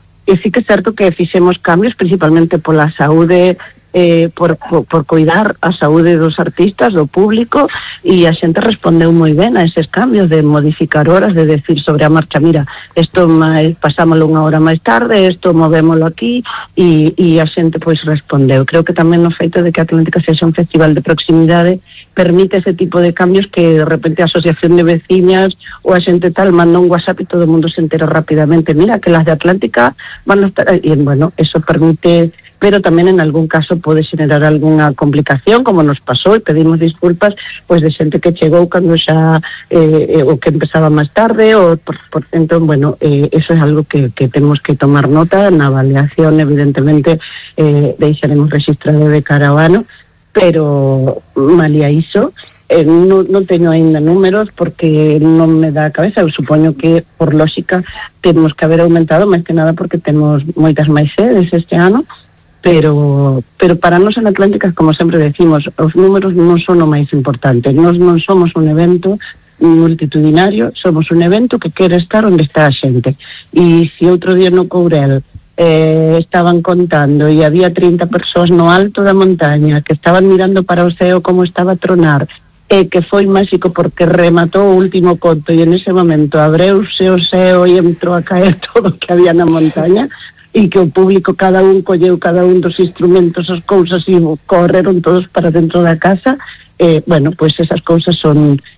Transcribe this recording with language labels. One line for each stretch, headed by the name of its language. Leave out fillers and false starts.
Spanish: Y sí que es cierto que
Galician: fixemos cambios, principalmente por la saúde, por cuidar a saúde dos artistas, do público, e a xente respondeu moi ben a eses cambios de modificar horas, de decir sobre a marcha, mira, esto pasámoslo unha hora máis tarde, esto movémoslo aquí, e a xente pois respondeu. Creo que tamén o feito de que Atlántica sexa un festival de proximidade permite ese tipo de cambios, que de repente a asociación de veciñas ou a xente tal manda un WhatsApp e todo o mundo se entera rapidamente, mira,
Spanish: que las de Atlántica van a estar, y bueno, eso permite, pero también en algún caso puede generar alguna complicación, como nos pasó, y pedimos disculpas, pues de gente que llegó cuando ya, o que empezaba más tarde, o por tanto, bueno, eso es algo que tenemos que tomar nota, en la avaliación, evidentemente, dejaremos registrado de caravano, pero malía eso. No tengo ainda números porque no me da cabeza.
Galician: Eu supoño que,
Spanish: por lógica, tenemos que haber aumentado, más que nada porque tenemos muchas más sedes este año.
Galician: Pero para nos en Atlántica, como sempre decimos, os números non son o máis importante. Nos non somos un evento multitudinario, somos un evento que quere estar onde está a xente. E se outro día no Courel estaban contando e había 30 persoas no alto da montaña que estaban mirando para o ceo como estaba a tronar, que foi máxico porque rematou o último conto e en ese momento abreuse o ceo e entrou a caer todo o que había na montaña, e que o público cada un colleu cada un dos instrumentos, as cousas, e correron todos para dentro da casa, bueno, pues esas cousas son